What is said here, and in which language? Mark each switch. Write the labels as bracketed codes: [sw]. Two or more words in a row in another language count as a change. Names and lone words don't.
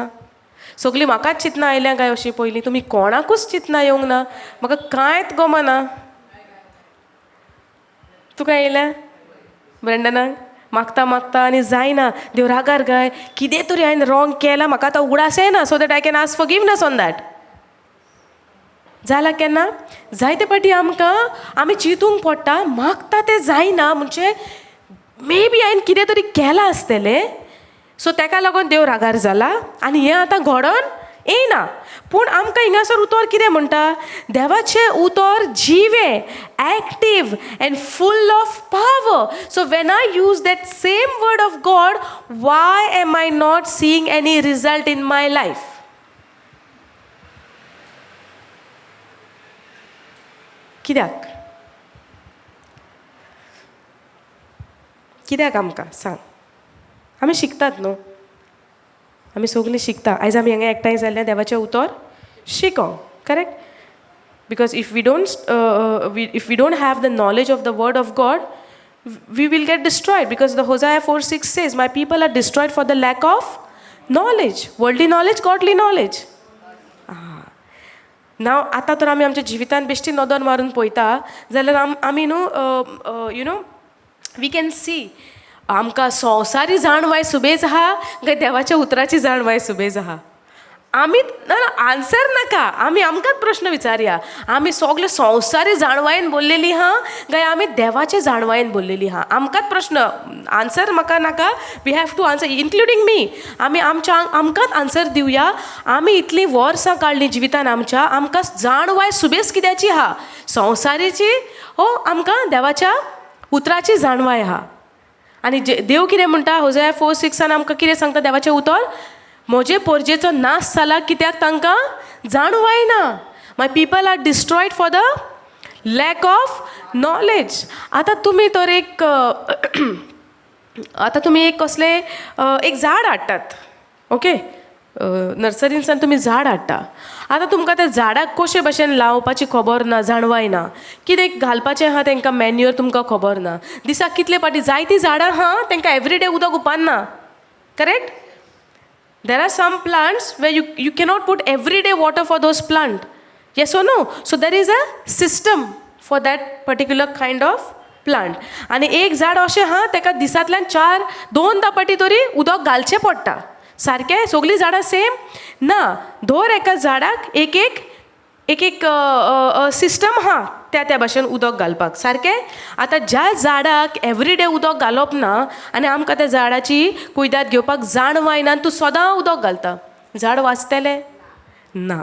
[kok] सगलीं म्हाकाच चिंतना आयल्या काय अशीं पयलीं? तुमी कोणाकूच चिंतना येवंक ना? म्हाका कांयच गमना. तुका येयल्या ब्रँडनाक? मागता मागता आनी जायना, देव रागार काय, कितें तरी हांवें रॉंग केलां, म्हाका आतां उगडास येना, [en] so that I can ask forgiveness on that. [kok] जालां केन्ना? जायते पाटी आमी चिंतूंक पडटा, मागता तें जायना म्हणजे [en] may be [kok] हांवें कितें तरी केलां आसतलें, सो तेका लागून देव रागार जाला आनी हें आतां घडोवन येयना. पूण आमकां हिंगासर उतर कितें म्हणटा? देवाचें उतर जिवें, [en] active and full of power. So when I use that same word of God, why am I not seeing any result in my life? [kok] कित्याक? कित्याक आमकां सांग? आमी शिकतात न्हू, आमी सगलीं शिकता. आयज आमी हांगा एकठांय जाल्ले देवाचें उतर शिकोंक, करेक्ट? [en] Because if we don't have the knowledge of the word of God, we will get destroyed. Because the Hosea 4:6 says, my people are destroyed for the lack of knowledge. Worldly knowledge, godly knowledge. [kok] नाव आतां तर आमी आमच्या जिवितांत बेश्टी नदर मारून पळयता जाल्यार आमी न्हू [en] you know we can see [kok] आमकां संवसारी जाणवाय सुबेज आहा काय देवाच्या उतराची जाणवाय सुबेज आहा? आमी ना आन्सर नाका, आमी आमकांच प्रश्न विचारया. आमी सगळे संवसारी जाणवायेन बोललेली आहा काय आमी देवाचे जाणवायेन बोललेली आहा? आमकांच प्रश्न. आन्सर म्हाका नाका, [en] we have to answer, including me. [kok] आमी आमकांच आन्सर दिवया. आमी इतलीं वर्सां काडलीं जिवितान आमच्या, आमकां जाणवाय सुबेज कित्याची आहा? संवसारीची हो आमकां देवाच्या उतराची जाणवाय आहा. आनी देव कितें म्हणटा? Hosea 4:6 आमकां कितें सांगता देवाचें उतर? म्हजे पोरजेचो नाश जाला कित्याक तांकां जाणवाय ना. [en] My people are destroyed for the lack of knowledge. [kok] आतां तुमी तर एक कसलें एक झाड हाडटात, ओके? नर्सरींतल्यान तुमी झाड हाडटा. आतां तुमकां त्या झाडाक कशे भशेन लावपाची खबर ना, जाणवाय ना. कितें घालपाचें आहा तांकां मॅन्युअर तुमकां खबर ना. दिसाक कितले पाटी जायतीं झाडां आहा तांकां एवरीडे उदक उपना, करेक्ट? [en] There are some plants where you cannot put everyday water for those plants. Yes or no? So there is a system for that particular kind of plant. [kok] आणि एक झाड अशें आहा ताका दिसांतल्यान 2-3 पाटी तरी उदक घालचें पडटा. सारकें? सगलीं झाडां सेम ना. दर एका झाडाक एक एक सिस्टम आहा त्या भाशेन उदक घालपाक, सारकें? आतां ज्या झाडाक एवरीडे उदक घालप ना आनी आमकां त्या झाडाची कुयदाद घेवपाक जाणवाय ना, तूं सदां उदक घालता, झाड वाचतलें ना.